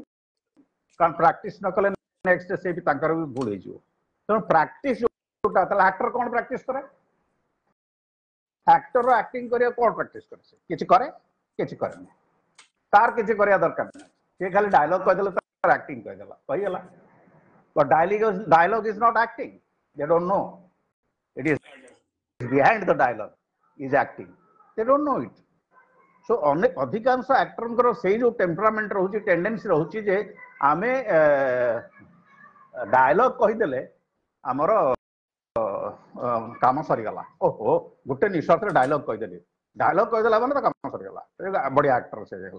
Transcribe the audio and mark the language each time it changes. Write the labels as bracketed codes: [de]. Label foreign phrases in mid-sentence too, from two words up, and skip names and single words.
[or] କାରଣ ପ୍ରାକ୍ଟିସ ନ କଲେ ନେକ୍ସଟ ସେ ବି ତାଙ୍କର ବି ଭୁଲ ହେଇଯିବ। ତେଣୁ ପ୍ରାକ୍ଟିସ ଯୋଉଟା, ତାହେଲେ ଆକ୍ଟର କଣ ପ୍ରାକ୍ଟିସ କରେ? ଆକ୍ଟର ଆକ୍ଟିଂ କରିବାକୁ କଣ ପ୍ରାକ୍ଟିସ କରେ? କିଛି କରେ? କିଛି କରେନି। ତାର କିଛି କରିବା ଦରକାର ନାହିଁ। ସେ ଖାଲି ଡାୟଲଗ କହିଦେଲେ ତାର ଆକ୍ଟିଂ କହିଦେଲା, କହିଗଲା। [en] But dialogue is not acting. They don't know. It is behind the dialogue is acting. They don't know it. [or] So ଅଧିକାଂଶ ଆକ୍ଟରଙ୍କର ସେଇ ଯୋଉ ଟେମ୍ପରାମେଣ୍ଟ ରହୁଛି, ଟେଣ୍ଡେନ୍ସି ରହୁଛି ଯେ ଆମେ ଡାୟଲଗ କହିଦେଲେ ଆମର କାମ ସରିଗଲା। ଓହୋ ଗୋଟେ ନିଶ୍ୱାସରେ ଡାୟଲଗ କହିଦେଲି, ଡାୟଲଗ କହିଦେଲା ମାନେ ତ କାମ ସରିଗଲା, ବଢିଆ ଆକ୍ଟର ସେ ହେଇଗଲା।